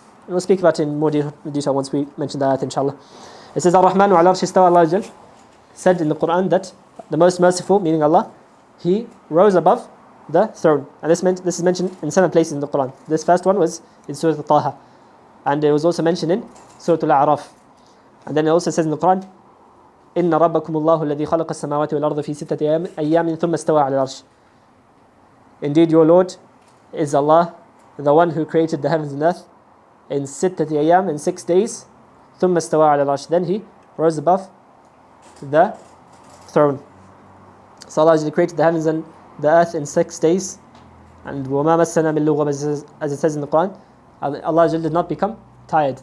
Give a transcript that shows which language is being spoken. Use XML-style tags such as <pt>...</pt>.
<en>And we'll speak about it in more detail once we mention the ayat, inshallah. It says,</en> <ar>Ar-Rahmanu ala arshi istawa.</ar> <en>Allah said in the Quran that the most merciful, meaning Allah, He rose above the throne. And this is mentioned in 7 places in the Quran. This first one was in Surah Taha. And it was also mentioned in Surah Al-A'raf. And then it also says in the Quran,</en> <ar>إِنَّ رَبَّكُمُ اللَّهُ الَّذِي خَلَقَ السَّمَاوَاتِ وَالْأَرْضَ فِي سِتَّةِ أَيَّامٍ ثُمَّ اسْتَوَى عَلَى الْعَرْشِ.</ar> <en>Indeed, your Lord is Allah, the one who created the heavens and earth in</en> <ar>sittati ayyam,</ar> <en>in 6 days.</en> <ar>ثُمَّ اسْتَوَى عَلَى الْعَرْشِ.</ar> <en>Then He rose above the throne. So Allah created the heavens and the earth in 6 days. And</en> <ar>وَمَا مَسَّنَا مِن لُغَبٍ,</ar> <en>as it says in the Quran, Allah did not become tired.</en>